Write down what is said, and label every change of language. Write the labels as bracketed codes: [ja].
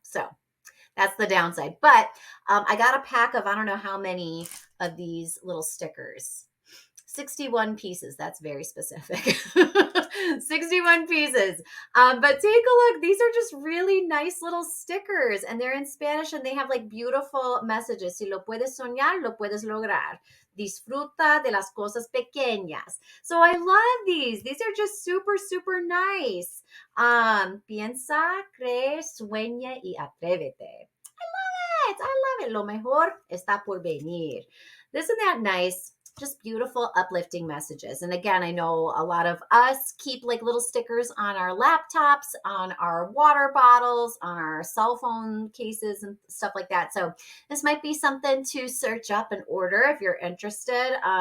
[en] So that's the downside. But I got a pack of, I don't know how many of these little stickers. 61 pieces. That's very specific. 61 pieces. But take a look. These are just really nice little stickers, and they're in Spanish, and they have like beautiful messages. [es] Si lo puedes soñar, lo puedes lograr. Disfruta de las cosas pequeñas. [en] So I love these. These are just super, super nice. [es] Piensa, cree, sueña y atrévete. [en] I love it. [es] Lo mejor está por venir. [en] Isn't that nice? Just beautiful, uplifting messages. And again, I know a lot of us keep like little stickers on our laptops, on our water bottles, on our cell phone cases, and stuff like that. So this might be something to search up and order if you're interested.